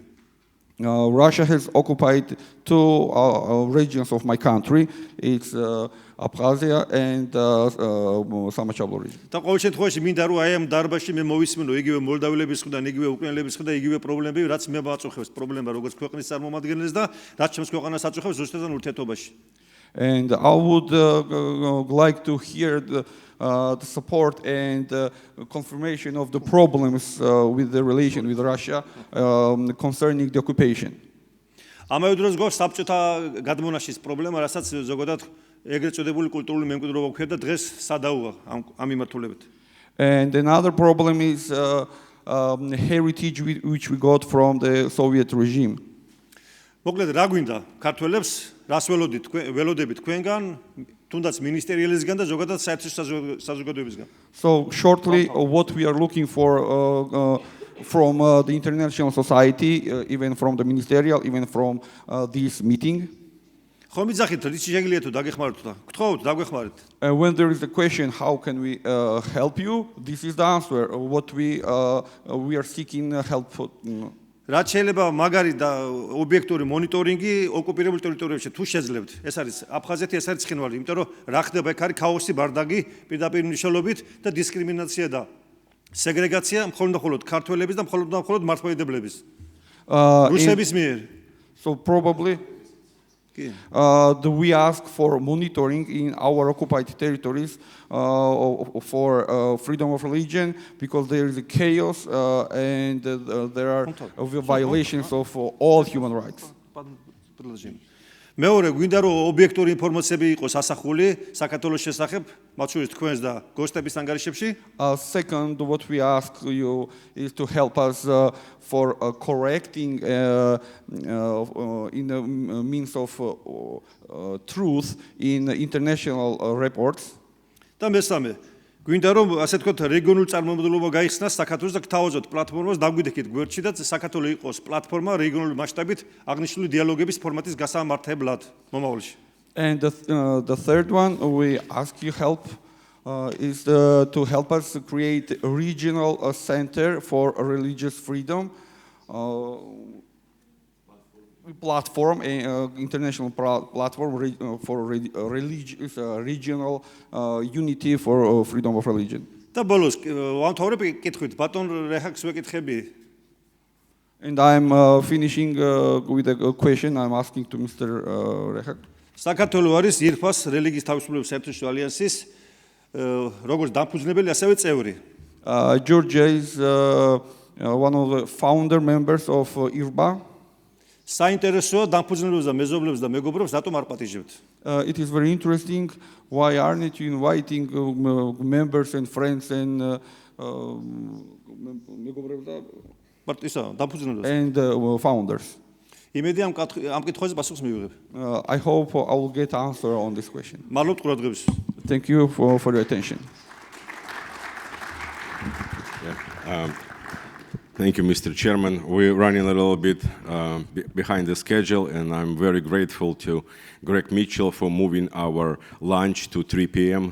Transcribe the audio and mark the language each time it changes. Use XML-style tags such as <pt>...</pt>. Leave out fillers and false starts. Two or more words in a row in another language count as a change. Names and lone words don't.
<en>Russia has occupied two regions of my country. It's Abkhazia and Samachablo region.</en> <ka>და ყოველ შემთხვევაში მინდა რომ აი ამ დარბაზში მე მოვისმინო იგივე მოლდაველების მხრიდან, იგივე უკრაინელების მხრიდან, იგივე პრობლემები, რაც მე მაწუხებს პრობლემა როგორც ქვეყნის წარმომადგენელს და რაც ჩემს ქვეყანას აწუხებს რუსეთთან ურთიერთობაში.</ka> <en>And I would like to hear the support and confirmation of the problems with the relation with Russia concerning the occupation.</en> <ka>ამავე დროს გვაქვს საბჭოთა გადმონაშის პრობლემა, რასაც ზოგადად ეგრეთ წოდებული კულტურული მემკვიდრეობა გვქონდა და დღეს სადაუღა ამ მიმართულებით.</ka> <en>And another problem is heritage which we got from the Soviet regime.</en> <ka>მოკლედ რა გვინდა ქართველებს რას ველოდებით თქვენგან თუნდაც მინისტერიალისგან და ზოგადად საერთო საზოგადოებისგან</ka> <en>So shortly, what we are looking for from the international society, even from the ministerial, even from this meeting.</en> <ka>ხომ იძახით რითი შეგიძლიათ თუ დაგეხმაროთ და გთხოვთ დაგვეხმარეთ</ka> <en>When there is a question, how can we help you? This is the answer. What we are seeking help for.</en> <ka>რაც შეიძლება მაგარი და ობიექტური მონიტორინგი ოკუპირებულ ტერიტორიებში თუ შეძლებთ ეს არის აფხაზეთი ეს არის ცხინვალი იმიტომ რომ რა ხდება ეგ არის ქაოსი ბარდაგი პირდაპირ მნიშვნელობით და დისკრიმინაცია და სეგრეგაცია მხოლოდ ქართველების და მხოლოდ მართლმადიდებლების რუსების მიერ</ka> <en>So probably we ask for monitoring in our occupied territories for freedom of religion because there is a chaos and there are violations of all human rights.</en> <ka>მეორე გვინდა რომ ობიექტური ინფორმაციები იყოს ასახული საქართველოს შესახებ მათ შორის თქვენს და გოსტების ანგარიშებში</ka> <en>Second, what we ask you is to help us for correcting in the means of truth in international reports.</en> <ka>და მესამე გვინდა რომ ასე თქვათ რეგიონულ წარმომადგენლობა გაიხსნას საქართველოს და გთავაზოთ პლატფორმას დაგვიდექით გვერდში და საქართველოს იყოს პლატფორმა რეგიონული მასშტაბით აღნიშნული დიალოგების ფორმატის გასამართებლად მომავალში.</ka> <en>And the third one we ask you help is to help us create a regional center for religious freedom platform, international platform for religious regional unity for freedom of religion.</en> <ka>და ბოლოს ვამთავრებ კითხვით ბატონ რეჰაკს ვეკითხები</ka> <en>And I'm finishing with a question I'm asking to Mr. Rehak.</en> <ka>საქართველოს არის ირფას რელიგიის თავისუფლების საერთაშორისო ალიანსის როგორც დამფუძნებელი ასევე წევრი.</ka> <en>Georgia is one of the founder members of IRBA.</en> <ka>საინტერესოა დამფუძნებლებს და მეზობლებს და მეგობრებს რატომ არ პატიჟებთ?</ka> <en>It is very interesting. Why aren't you inviting members and friends and founders?</en> <ka>იმედი ამ კითხვაზე პასუხს მივიღებ.</ka> <en>I hope I will get answer on this question.</en> <ka>მადლობთ ყურადღების.</ka> <en>Thank you for your attention. Thank you, Mr. Chairman. We're running a little bit behind the schedule, and I'm very grateful to Greg Mitchell for moving our lunch to 3 p.m.</en>